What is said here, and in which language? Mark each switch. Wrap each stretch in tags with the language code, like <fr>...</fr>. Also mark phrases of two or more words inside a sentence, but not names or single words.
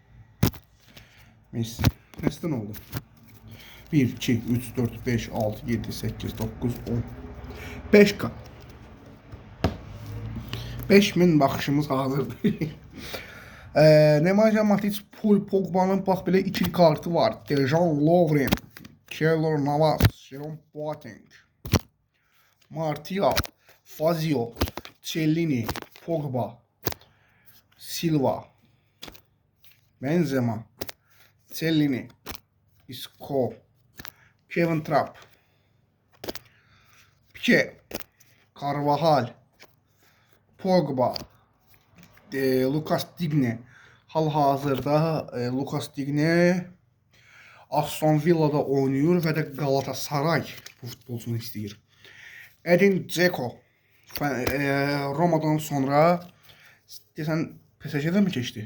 <az>Nesidən oldu? 1, 2, 3, 4, 5, 6, 7, 8, 9, 10. 5K. 5000 baxışımız hazırdır. Nemanja Matic, Paul Pogba'nın bax belə ikili kartı var. Dejan Lovren, Keylor Navas, Jerome Boateng, Martial, Fazio, Cellini, Pogba, Silva, Benzema, Cellini, Isco, Kevin Trapp, Pique, Carvajal, Pogba, Lucas Digne. Hal-hazırda Lucas Digne Aston Villa'da oynuyor və də Galatasaray bu futbolcunu istəyir. Edin Dzeko Roma'dan sonra desən PSG-dən mi keçdi?</az>